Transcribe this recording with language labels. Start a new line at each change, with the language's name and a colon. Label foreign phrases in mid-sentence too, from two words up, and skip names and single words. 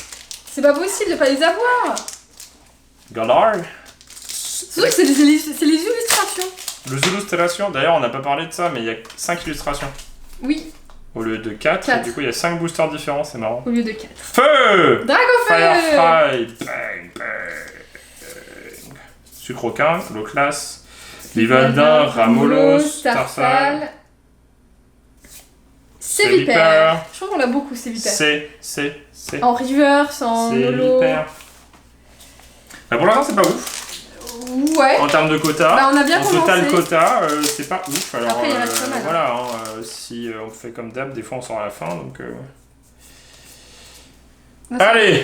French: C'est pas possible de pas les avoir. Galar. Surtout que c'est les illustrations. Le Zulu Stellation, d'ailleurs, on n'a pas parlé de ça, mais il y a 5 illustrations. Oui, Au lieu de 4, Quatre. du coup, il y a 5 boosters différents, c'est marrant. au lieu de 4. Feu! Dragofeu.
English: Firefight! Bang, bang!
French: Sucroquin, Loclas, Livaldin, Ramolos, Tarsal. Sévipère. Je trouve qu'on l'a beaucoup, Sévipère. C'est. En reverse, en holo. Bah pour l'instant, c'est pas ouf. Ouais. En termes de quota. Bah, on a bien en commencé. total quota, c'est pas ouf. Alors, après, il reste pas mal. Voilà, si on fait comme d'hab, des fois on sort à la fin. Donc, allez!